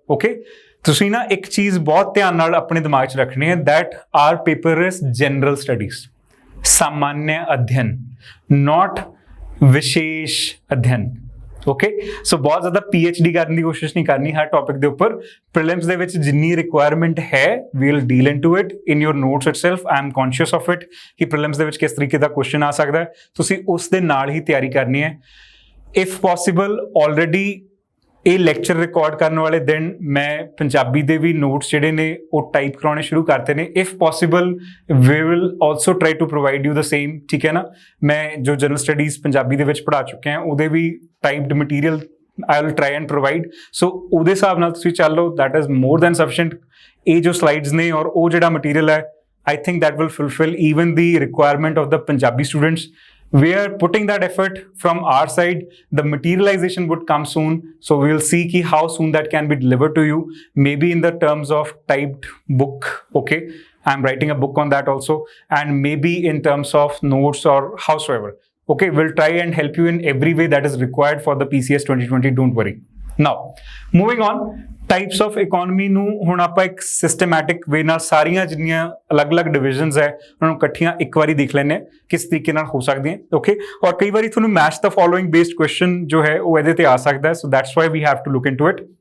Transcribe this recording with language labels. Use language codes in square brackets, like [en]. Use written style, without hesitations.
[pa] Okay, ਤੁਸੀਂ ਨਾ ਇੱਕ ਚੀਜ਼ ਬਹੁਤ ਧਿਆਨ ਨਾਲ ਆਪਣੇ ਦਿਮਾਗ 'ਚ ਰੱਖਣੀ ਹੈ, [en] that our paper is general studies, [pa] ਸਾਮਾਨਯ ਅਧਿਐਨ, not ਵਿਸ਼ੇਸ਼ ਅਧਿਐਨ। ਓਕੇ, ਸੋ ਬਹੁਤ ਜ਼ਿਆਦਾ PhD ਕਰਨ ਦੀ ਕੋਸ਼ਿਸ਼ ਨਹੀਂ ਕਰਨੀ ਹਰ ਟੌਪਿਕ ਦੇ ਉੱਪਰ। ਪ੍ਰੀਲਿਮਸ ਦੇ ਵਿੱਚ ਜਿੰਨੀ ਰਿਕੁਆਇਰਮੈਂਟ ਹੈ [en] we will deal into it in your notes itself. I am conscious of it [pa] ਕਿ ਪ੍ਰੀਲਿਮਸ ਦੇ ਵਿੱਚ ਕਿਸ ਤਰੀਕੇ ਦਾ ਕੁਐਸਚਨ ਆ ਸਕਦਾ ਹੈ, ਤੁਸੀਂ ਉਸ ਦੇ ਨਾਲ ਹੀ ਤਿਆਰੀ ਕਰਨੀ ਹੈ। [en] if possible already [pa] ਇਹ ਲੈਕਚਰ ਰਿਕਾਰਡ ਕਰਨ ਵਾਲੇ ਦਿਨ ਮੈਂ ਪੰਜਾਬੀ ਦੇ ਵੀ ਨੋਟਸ ਜਿਹੜੇ ਨੇ ਉਹ ਟਾਈਪ ਕਰਾਉਣੇ ਸ਼ੁਰੂ ਕਰਤੇ ਨੇ। [en] If possible we will also try to provide you the same. [pa] ਠੀਕ ਹੈ ਨਾ, ਮੈਂ ਜੋ ਜਨਰਲ ਸਟੱਡੀਜ਼ ਪੰਜਾਬੀ ਦੇ ਵਿੱਚ ਪੜ੍ਹਾ ਚੁੱਕਿਆ ਹਾਂ ਉਹਦੇ ਵੀ ਟਾਈਪਡ material [en] I will try and provide. [pa] ਸੋ ਉਹਦੇ ਹਿਸਾਬ ਨਾਲ ਤੁਸੀਂ ਚੱਲੋ, [en] That is more than sufficient. [pa] ਇਹ ਜੋ ਸਲਾਈਡਸ ਨੇ ਔਰ ਉਹ ਜਿਹੜਾ ਮਟੀਰੀਅਲ ਹੈ, [en] I think that will fulfill even the requirement of the Punjabi students. We are putting that effort from our side. The materialization would come soon, so we will see ki how soon that can be delivered to you, maybe in the terms of typed book. Okay, I'm writing a book on that also, and maybe in terms of notes or howsoever. Okay, we'll try and help you in every way that is required for the PCS 2020. Don't worry. Now, moving on, [pa] types of economy ਨੂੰ ਹੁਣ ਆਪਾਂ ਇੱਕ systematic ਵੇ ਨਾਲ ਸਾਰੀਆਂ ਜਿੰਨੀਆਂ ਅਲੱਗ-ਅਲੱਗ divisions ਹੈ ਉਹਨਾਂ ਨੂੰ ਇਕੱਠੀਆਂ ਇੱਕ ਵਾਰੀ ਦੇਖ ਲੈਂਦੇ ਹਾਂ ਕਿਸ ਤਰੀਕੇ ਨਾਲ ਹੋ ਸਕਦੀਆਂ। ਓਕੇ, ਔਰ ਕਈ ਵਾਰੀ ਤੁਹਾਨੂੰ match ਦਾ following based question ਜੋ ਹੈ ਉਹ ਇਹਦੇ ਤੇ ਆ ਸਕਦਾ ਹੈ, [en] So that's why we have to look into it.